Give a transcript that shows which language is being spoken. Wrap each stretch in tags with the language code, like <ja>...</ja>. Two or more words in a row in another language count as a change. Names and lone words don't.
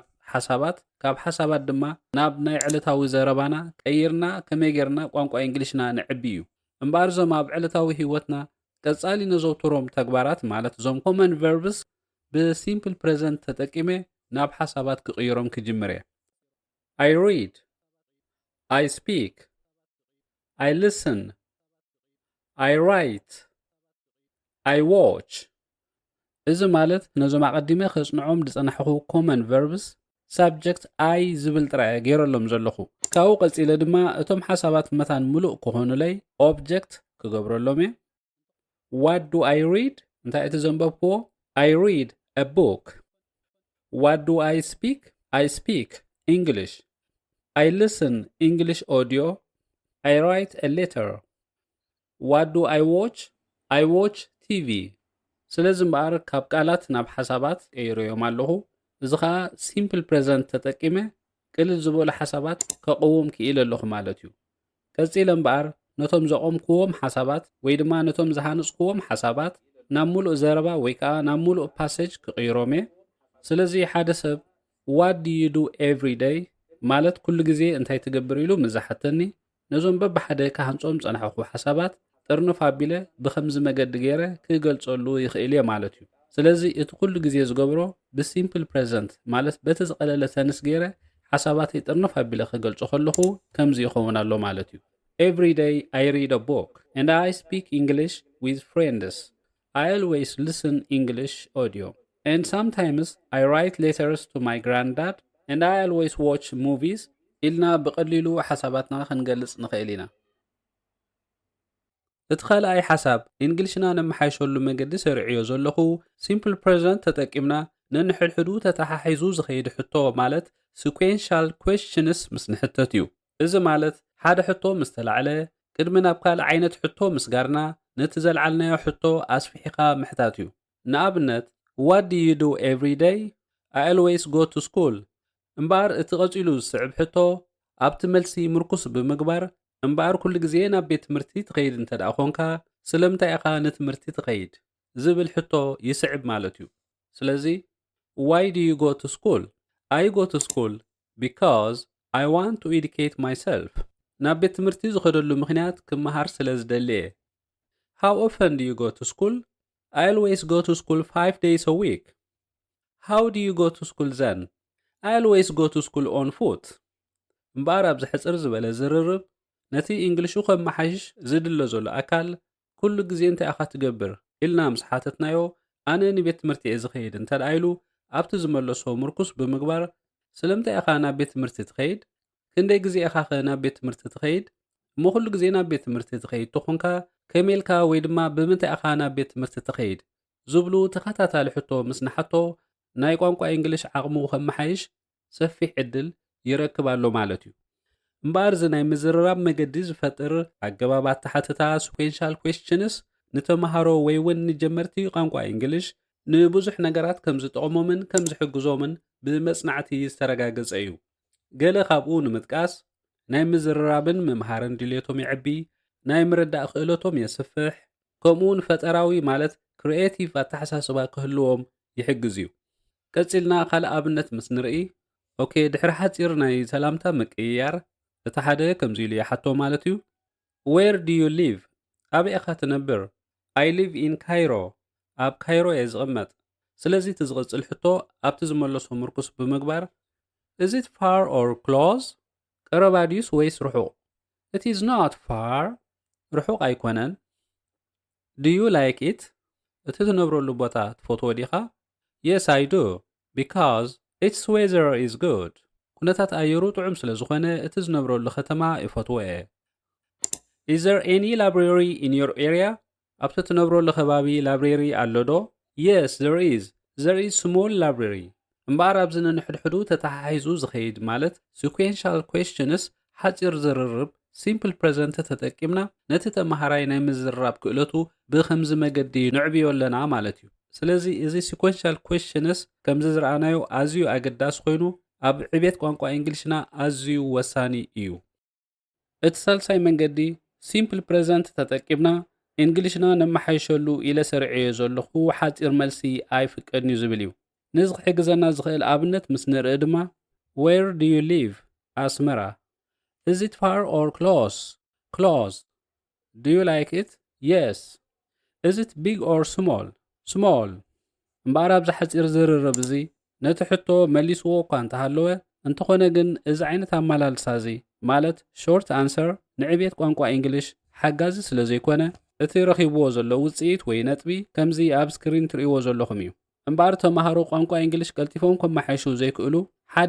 <ti>ሓሳባት ካብ ሓሳባት ድማ ናብ ናይ ዕለታዊ ዘረባና ቀይርና ከመይ ጌርና ቋንቋ እንግሊሽና ንዕቢ እዩ። እምበር ዞም ኣብ ዕለታዊ ህይወትና ቀጻሊ ነዘውትሮም ተግባራት ማለት ዞም</ti> <en>common verbs simple present</en> <ti>ተጠቂመ ናብ ሓሳባት ክቕይሮም ክጅምር እየ።</ti> <en>I read, I speak, I listen, I write, I watch.</en> <ti>እዚ ማለት ነዞም ኣቐዲመ ከጽንዖም ዝጸናሕኹ</ti> <en>common verbs subject I</en> <ti>ዝብል ጥራይ ገይረሎም ዘለኹ። ካብኡ ቀጺለ ድማ እቶም ሓሳባት መታን ሙሉእ ክኾኑለይ ኦብጀክት ክገብረሎም እየ።</ti> <en>What do I read?</en> <ti>እንታይ እቲ ዘንበብክዎ?</ti> <en>I read a book. What do I speak? I speak English. I listen English audio. I write a letter. What do I watch? I watch TV.</en> <ti>ስለዚ እምበር ካብ ቃላት ናብ ሓሳባት ቀይሮዮም ኣለኹ። እዚ ከዓ</ti> <en>simple present</en> <ti>ተጠቂመ ቅልል ዝበሉ ሓሳባት ከቕውም ክኢል ኣለኹ ማለት እዩ። ቀፂለ እምበር ነቶም ዘቆምክዎም ሓሳባት ወይ ድማ ነቶም ዝሃንጽክዎም ሓሳባት ናብ ሙሉእ ዘረባ ወይ ከዓ ናብ ሙሉእ ፓሴጅ ክቕይሮም እየ። ስለዚ ሓደ ሰብ</ti> <en>what do you do every day</en> <ti>ማለት ኩሉ ግዜ እንታይ ትገብር ኢሉ ምዛሓተኒ ነዞም በብሓደ ካሃንጾም ጸናሕኹ ሓሳባት ጥርንፍ ኣቢለ ብኸምዚ መገዲ ገይረ ክገልጸሉ ይኽእል እየ ማለት እዩ። ስለዚ እቲ ኩሉ ግዜ ዝገብሮ</ti> <en>simple present</en> <ti>ማለት በቲ ዝቐለለ ተንስ ገይረ ሓሳባተይ ጥርንፍ ኣቢለ ክገልጾ ከለኹ ከምዚ ይኸውን ኣሎ ማለት እዩ።</ti> <en>Every day I read a book and I speak English with friends. I always listen English audio. And sometimes I write letters to my granddad and I always watch movies.</en> <ti>ኢልና ብቐሊሉ ሓሳባትና ክንገልጽ ንኽእል ኢና። እቲ ካልኣይ ሓሳብ እንግሊሽና ነመሓይሸሉ መንገዲ ሰሪዕዮ ዘለኹ</ti> <en>simple present</en> <ti>ተጠቂምና ነንሕድሕዱ ተተሓሒዙ ዝኸይድ ሕቶ ማለት</ti> <en>sequential questions</en> <ti>ምስ ንሕተት እዩ። እዚ ማለት ሓደ ሕቶ ምስ ተላዕለ ቅድሚ ናብ ካልእ ዓይነት ሕቶ ምስ ጋርና ነቲ ዘለዓልናዮ ሕቶ ኣስፊሒኻ ምሕታት እዩ። ንኣብነት</ti> <en>what do you do every day? I always go to school.</en> <ti>እምበር እቲ ቀፂሉ ዝስዕብ ሕቶ ኣብቲ መልሲ ምርኩስ ብምግባር እምበር ኩሉ ግዜ ናብ ቤት ትምህርቲ ትኸይድ እንተደኣ ኮንካ ስለምንታይ ኢኻ ንትምህርቲ ትኸይድ ዝብል ሕቶ ይስዕብ ማለት እዩ። ስለዚ</ti> <en>why do you go to school? I go to school because I want to educate myself.</en> <ti>ናብ ቤት ትምህርቲ ዝኸደሉ ምኽንያት ክመሃር ስለ ዝደሊ እየ።</ti> <en>How often do you go to school? I always go to school 5 days a week. How do you go to school then? I always go to school on foot.</en> <ti>እምበር ኣብ ዝሕፅር ዝበለ ዝርርብ ነቲ እንግሊሹ ከመሓይሽ ዝድለ ዘሎ ኣካል ኩሉ ግዜ እንታይ ኢኻ ትገብር ኢልና ምስ ሓተትናዮ ኣነ ንቤት ትምህርቲ እየ ዝኸይድ እንተደኣ ኢሉ ኣብቲ ዝመለሶ ምርኩስ ብምግባር ስለምንታይ ኢኻ ናብ ቤት ትምህርቲ ትኸይድ? ክንደይ ግዜ ኢኻ ኸ ናብ ቤት ትምህርቲ ትኸይድ? እሞ ኩሉ ግዜ ናብ ቤት ትምህርቲ ትኸይድ ትኾንካ ከመይልካ ወይ ድማ ብምንታይ ኢኻ ናብ ቤት ትምህርቲ ትኸይድ ዝብሉ ተኸታታሊ ሕቶ ምስ ንሓቶ ናይ ቋንቋ እንግሊሽ ዓቕሙ ከመሓይሽ ሰፊሕ ዕድል ይረክብ ኣሎ ማለት እዩ። እምበኣር እዚ ናይ ምዝርራብ መገዲ ዝፈጥር ኣገባባት ተሓትታ</ti> <en>sequential questions</en> <ti>ንተምሃሮ ወይ እውን ንጀመርቲ ቋንቋ እንግሊሽ ንብዙሕ ነገራት ከም ዝጠቕሞምን ከም ዝሕግዞምን ብመጽናዕቲ ዝተረጋገጸ እዩ። ገለ ካብኡ ንምጥቃስ ናይ ምዝርራብን ምምሃርን ድሌቶም ይዕቢ፣ ናይ ምርዳእ ክእለቶም የስፍሕ፣ ከምኡውን ፈጠራዊ ማለት ክሪኤቲቭ ኣተሓሳስባ ክህልዎም ይሕግዝ እዩ። ቀፂልና ካልእ ኣብነት ምስ ንርኢ ኦኬ ድሕሪ ሓፂር ናይ ሰላምታ ምቅይያር እቲ ሓደ ከምዚ ኢሉ ይሓቶ ማለት እዩ</ti> <en>where do you live</en> <ti>ኣበይ ኢኻ ትነብር?</ti> <en>I live in Cairo</en> <ti>ኣብ ካይሮ እየ ዝቕመጥ። ስለዚ እቲ ዝቕፅል ሕቶ ኣብቲ ዝመለሶ ምርኩስ ብምግባር</ti> <en>is it far or close</en> <ti>ቀረባ ድዩስ ወይስ ርሑቕ?</ti> <en>it is not far</en> <ti>ርሑቕ ኣይኮነን።</ti> <en>do you like it</en> <ti>እቲ ትነብረሉ ቦታ ትፈትዎ ዲኻ?</ti> <en>yes I do because its weather is good</en> <ti>ኩነታት ኣየሩ ጥዑም ስለ ዝኾነ እቲ ዝነብረሉ ከተማ ይፈትዎ እየ።</ti> <en>is there any library in your area</en> <ti>ኣብቲ ትነብረሉ ከባቢ ላይብረሪ ኣሎ ዶ?</ti> <en>yes there is small library</en> <ti>እምበኣር ኣብዚ ነንሕድሕዱ ተተሓሒዙ ዝኸይድ ማለት</ti> <en>sequential questions</en> <ti>ሓፂር ዝርርብ</ti> <en>simple present</en> <ti>ተጠቂምና ነቲ ተመሃራይ ናይ ምዝርራብ ክእለቱ ብኸምዚ መገዲ ንዕብዮ ኣለና ማለት እዩ። ስለዚ እዚ</ti> <en>sequential questions</en> <ti>ከምዚ ዝረኣናዮ ኣዝዩ ኣገዳሲ ኮይኑ ኣብ ዕቤት ቋንቋ እንግሊሽና ኣዝዩ ወሳኒ እዩ። እቲ ሳልሳይ መንገዲ</ti> <en>simple present</en> <ti>ተጠቂምና እንግሊሽና ነመሓይሸሉ ኢለ ሰርዐዮ ዘለኹ ሓፂር መልሲ ኣይፍቀድን እዩ ዝብል እዩ። ነዚ ክሕግዘና ዝኽእል ኣብነት ምስ ንርኢ ድማ</ti> <en>where do you live</en> <ti>ኣስመራ</ti> <en>is it far or close do you like it yes is it big or small</en> <ti>እምበኣር ኣብዚ ሓፂር ዝርርብ እዚ ነቲ ሕቶ መሊስዎ እኳ እንተሃለወ እንተኾነ ግን እዚ ዓይነት ኣመላልሳ እዚ ማለት</ti> <en>short answer</en> <ti>ንዕቤት ቋንቋ እንግሊሽ ሓጋዚ ስለ ዘይኮነ እቲ ረኺብዎ ዘሎ ውፅኢት ወይ ነጥቢ ከምዚ ኣብ ስክሪን ትርእይዎ ዘለኹም እዩ። እምበኣር ተምሃሮ ቋንቋ እንግሊሽ ቀልጢፎም ከመሓይሹ ዘይክእሉ ሓደ</ti>